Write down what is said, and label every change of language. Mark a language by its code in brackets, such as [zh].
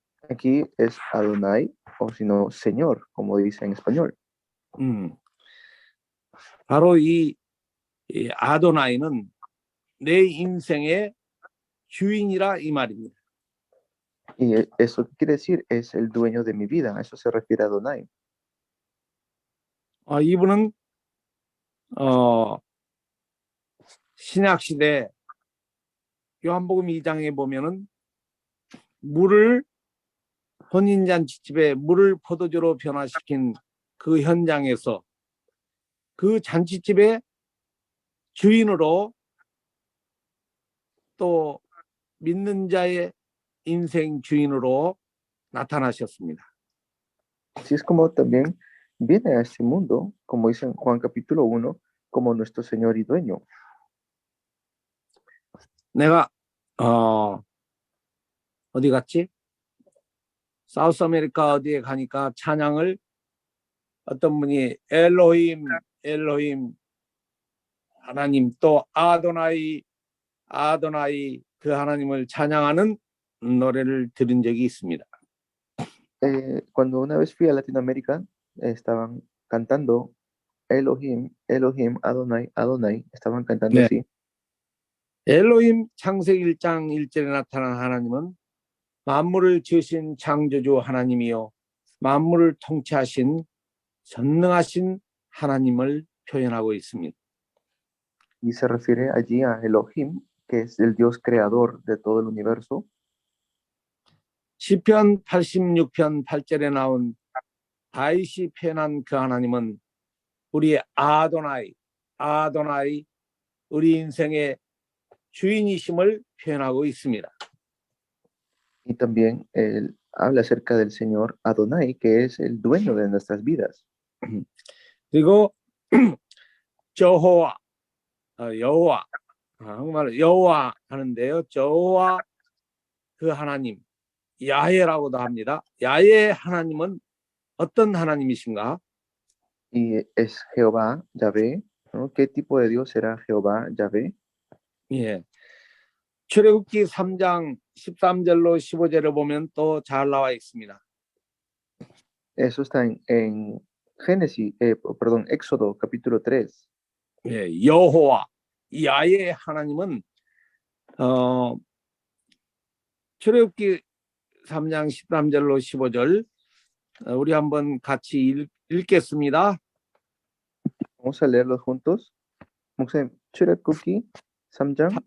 [es] Aquí es Adonai, o si no, Señor, como dice en español. [ko] 바로 이 아도나이는 내 인생의 주인이라 이 말입니다. [es] Y eso quiere decir, es el dueño de mi vida, a eso se refiere Adonai. [ko] 이분은 신약시대 요한복음 2장에 보면은 혼인잔치집에 물을 포도주로 변화시킨 그 현장에서 그 잔치집의 주인으로 또 믿는 자의 인생 주인으로 나타나셨습니다. [es] Así es como también viene a este mundo, como dice en Juan capítulo 1, como nuestro Señor y dueño. [ko] 내가 어디 갔지? 사우스 아메리카 어디에 가니까 찬양을 어떤 분이 엘로힘 하나님 또 아도나이 아도나이 그 하나님을 찬양하는 노래를 들은 적이 있습니다. [es] Cuando una vez fui a Latinoamérica, estaban cantando Elohim, Elohim, Adonai, Adonai, estaban cantando [ko] 네. [es] así. [ko] 엘로힘 창세기 1장 1절에 나타난 하나님은 만물을 지으신 창조주 하나님이요 만물을 통치하신 전능하신 하나님을 표현하고 있습니다. [es] Y se refiere allí a Elohim, que es el Dios creador de todo el universo. [ko] 시편 86편 8절에 나온 다윗이 표현한 그 하나님은 우리의 아도나이, 아도나이, 우리 인생의 주인이심을 표현하고 있습니다. [es] Y también él habla acerca del Señor Adonai, que es el dueño de nuestras vidas. [ko] 그리고 저호와, 여호와, 한국말로 여호와 하는데요. 저호와 그 하나님, 야훼라고도 합니다. 야훼 하나님은 어떤 하나님이신가? [es] Y es Jehová, Yahvé, ¿no? ¿Qué tipo de Dios será Jehová, Yahvé? [ko] 예. 출애굽기 3장 13절로 15절을 보면 또 잘 나와 있습니다. [es] Eso está en Génesis, perdón, Éxodo capítulo 3. [ko] 예, 여호와, 야훼 하나님은 출애굽기 3장 13절로 15절 우리 한번 같이 읽겠습니다. [es] Vamos a leerlos juntos. [ko] 목사님, 출애굽기 3장